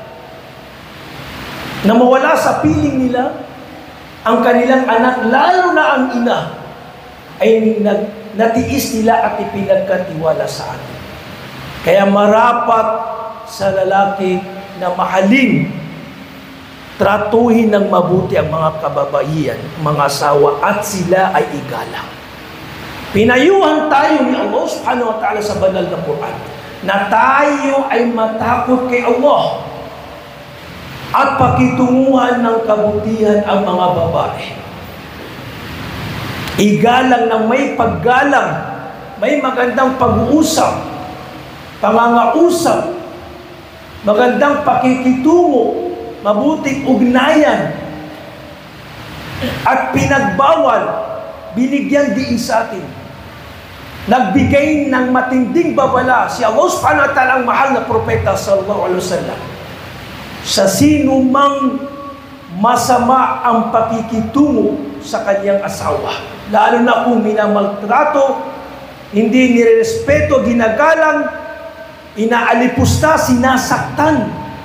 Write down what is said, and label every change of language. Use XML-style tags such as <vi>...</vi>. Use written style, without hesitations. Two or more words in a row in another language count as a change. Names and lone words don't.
<tl>na mawala sa piling nila ang kanilang anak, lalo na ang ina, ay natiis nila at ipinagkatiwala sa atin. Kaya marapat sa lalaki na mahalin, tratuhin ng mabuti ang mga kababaihan, mga asawa, at sila ay igalang. Pinayuhan tayo ni Allah</tl> <ar>سبحانه وتعالى</ar> <tl>sa banal na Quran na tayo ay matakot kay Allah at pakitunguhan ng kabutihan ang mga babae. Igalang ng may paggalang, may magandang pag-uusap, pangangausap, magandang pakikitungo, mabuting ugnayan, at pinagbawal, binigyan diin sa atin. Nagbigay ng matinding babala si Allah</tl> <ar>سبحانه وتعالى,</ar> <tl>ang mahal na propeta</tl> <ar>صلى الله عليه وسلم,</ar> <tl>sa sino mang masama ang pakikitungo sa kanyang asawa, lalo na kung minamaltrato, hindi nirespeto, ginagalang, inaalipusta, sinasaktan.</tl>